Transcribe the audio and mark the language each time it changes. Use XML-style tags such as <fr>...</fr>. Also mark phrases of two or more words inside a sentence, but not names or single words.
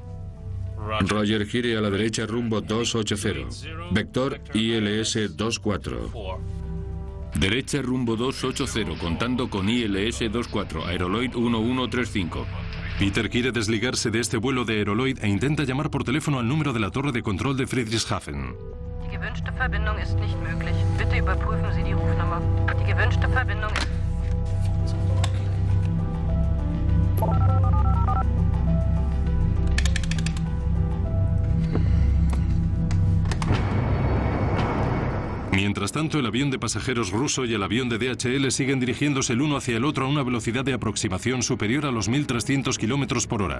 <es>Roger, gire a la derecha rumbo 280. Vector ILS 24. Derecha rumbo 280, contando con ILS 24, Aeroloid 1135. Peter quiere desligarse de este vuelo de Aeroloid e intenta llamar por teléfono al número de la torre de control de Friedrichshafen.</es> <de>Die gewünschte Verbindung ist nicht möglich. Bitte überprüfen Sie die Rufnummer. Die gewünschte Verbindung ist...</de> <es>Mientras tanto, el avión de pasajeros ruso y el avión de DHL siguen dirigiéndose el uno hacia el otro a una velocidad de aproximación superior a los 1.300 kilómetros por hora.</es>